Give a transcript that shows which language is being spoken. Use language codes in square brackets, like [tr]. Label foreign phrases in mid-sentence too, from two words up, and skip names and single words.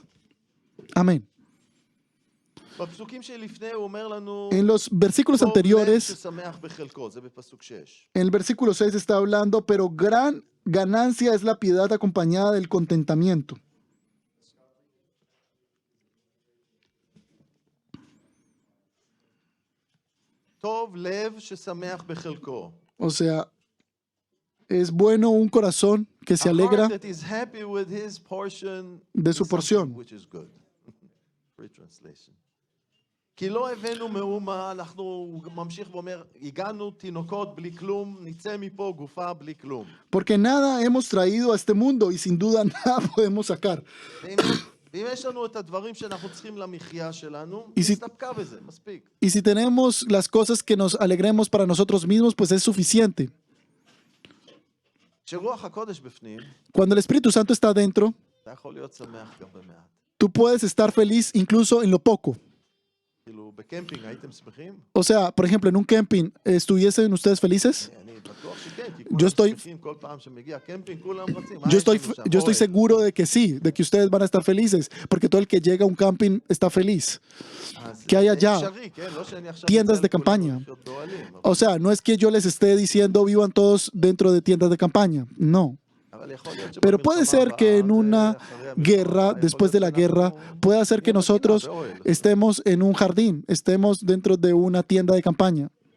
[es] Amén. [he] בפסוקים שלפני הוא אומר לנו, [es] En los versículos [he] טוב לב [es] anteriores, [he] ששמח בחלקו, זה בפסוק 6. [es] en el versículo 6 está hablando, pero gran ganancia es la piedad acompañada del contentamiento. [he] טוב לב ששמח בחלקו. [es] O sea, es bueno un corazón que se [en] A [es] alegra [en] heart that is happy with his portion [es] de su [en] is [es] porción. [en] something which is good. Free translation. [he] כי לא הבאנו מאומה, אנחנו ממשיך ואומר, הגענו תינוקות בלי כלום, נצא מפה גופה בלי כלום. [es] Porque nada hemos traído a este mundo y sin duda nada podemos sacar. [he] ואם יש לנו את הדברים שאנחנו צריכים למחיה שלנו, [es] Y si- [he] נסתפקה בזה, מספיק. [es] Y si tenemos las cosas que nos alegremos para nosotros mismos, pues es suficiente. [he] כשרוח הקודש בפנים, [es] Cuando el Espíritu Santo está dentro, [he] אתה יכול להיות שמח גם במעט. [es] tú puedes estar feliz incluso en lo poco. [he] כאילו, בקמפינג הייתם שמחים? [es] O sea, por ejemplo, en un camping, ¿estuviesen ustedes felices? [he] אני בטוח שכן, כי [es] Yo [he] כולם [es] estoy- [he] שמחים כל פעם שמגיע קמפינג, כולם רצים. [es] Yo estoy seguro de que sí, de que ustedes van a estar felices, porque todo el que llega a un camping está feliz. ¿Qué hay allá? Tiendas de campaña. O sea, no es que yo les esté diciendo vivan todos dentro de tiendas de campaña, no. Pero puede ser que en una guerra, después de la guerra, pueda ser que nosotros estemos en un jardín, estemos dentro de una tienda de campaña.